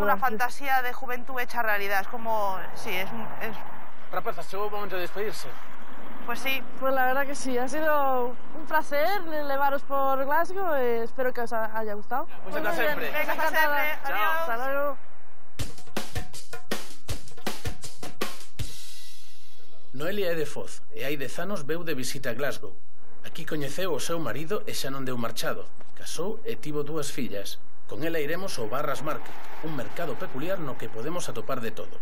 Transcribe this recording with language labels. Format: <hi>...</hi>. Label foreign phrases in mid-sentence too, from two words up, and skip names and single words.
<es>Es como una fantasía de juventud hecha realidad. Es como, sí, es...</es> <gl>Rapazas, chegou o momento de despedirse.</gl> <es>Pues sí. Pues la verdad que sí, ha sido un placer llevaros por Glasgow. Espero que os haya gustado. Pues hasta siempre. Venga, hasta siempre. Adiós. Hasta luego.</es> <gl>Noelia é de Foz e hai 10 anos veu de visita a Glasgow. Aquí coñeceu o seu marido e xa non deu marchado. Casou e tivo 2 fillas. Con ela iremos ao Barras Market, un mercado peculiar no que podemos atopar de todo.</gl>